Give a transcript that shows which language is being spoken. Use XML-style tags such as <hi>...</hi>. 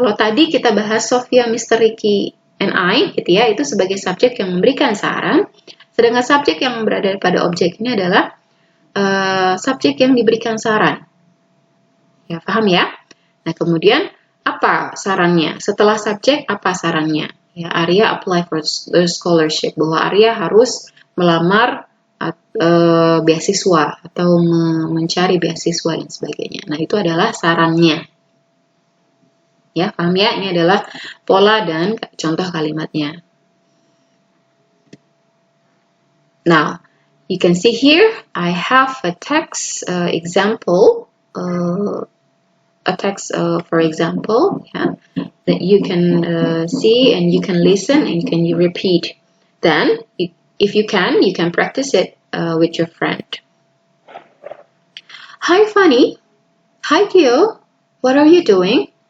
<id>Kalau tadi kita bahas Sofia, Mr. Ricky, and I, gitu ya, itu sebagai subjek yang memberikan saran. Sedangkan subjek yang berada pada objek ini adalah subjek yang diberikan saran. Ya, paham ya? Nah, kemudian apa sarannya? Setelah subjek, apa sarannya?</id> <en>Ya, Arya apply for the scholarship.</en> <id>Bahwa Arya harus melamar beasiswa atau mencari beasiswa dan sebagainya. Nah, itu adalah sarannya. Ya, paham ya? Ini adalah pola dan contoh kalimatnya.</id> <en>Now, you can see here I have a text example, a text for example, yeah, that you can see and you can listen and you repeat. Then, if you can practice it with your friend. Hi, Fanny. Hi, Gio. What are you doing?</en>